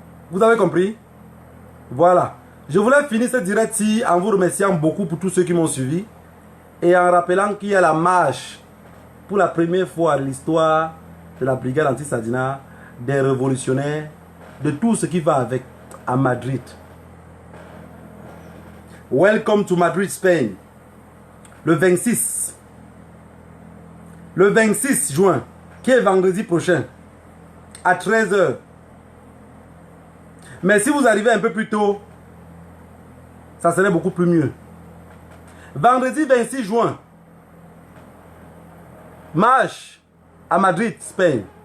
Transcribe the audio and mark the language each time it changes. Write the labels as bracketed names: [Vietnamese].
[French] Vous avez compris? Voilà. Je voulais finir ce direct-ci en vous remerciant beaucoup pour tous ceux qui m'ont suivi. Et en rappelant qu'il y a la marche pour la première fois de l'histoire de la brigade anti-Sadina, des révolutionnaires, de tout ce qui va avec, à Madrid. [English] Welcome to Madrid, Spain. [French] Le 26 juin, qui est vendredi prochain, à 13 h. Mais si vous arrivez un peu plus tôt, ça serait beaucoup plus mieux. Vendredi 26 juin, marche à Madrid, Spain.